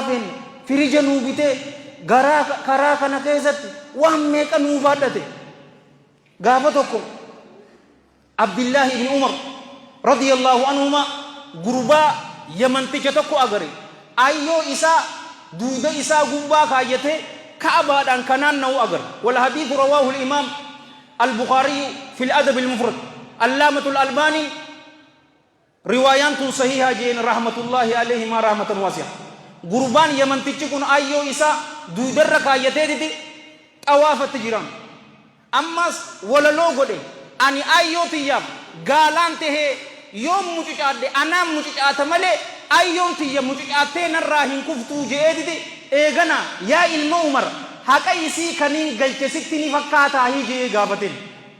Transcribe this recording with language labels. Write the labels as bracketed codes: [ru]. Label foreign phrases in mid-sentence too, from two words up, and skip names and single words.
[om] feene firija nuu bitee karaa kana keessatti waan meeqa nuu baadhate gaafa tokko Abdullahi ibn Umar [ar] رضي الله عنهما [om] gurbaa yamanticha tokko agare ayyoo isaa duuda isaa gubbaa kaayyatee ka'abaadhaan kanaan na'u agare [ar] والحديث رواه الإمام البخاري في الأدب المفرد [om] allamatul albani riwaayaan tun sahiha jeen [ar] رحمة الله عليه ما رحمة واسعة [om] gurbaan yamantichi kun ayyoo isaa duudarra kaayateetiti xawaafatti jiran ammas walaloo godhe ani ayyoo tiyyaaf gaalaan tahee yoo mucucaadhe anaan mucucaata malee ayyoon tiyya mucucaattee narraa hin kuftuu je'eetiti eegana yaa ilma Umar haqa isii kaniin galche sitti ni fakkaataa hii je'ee gaafateen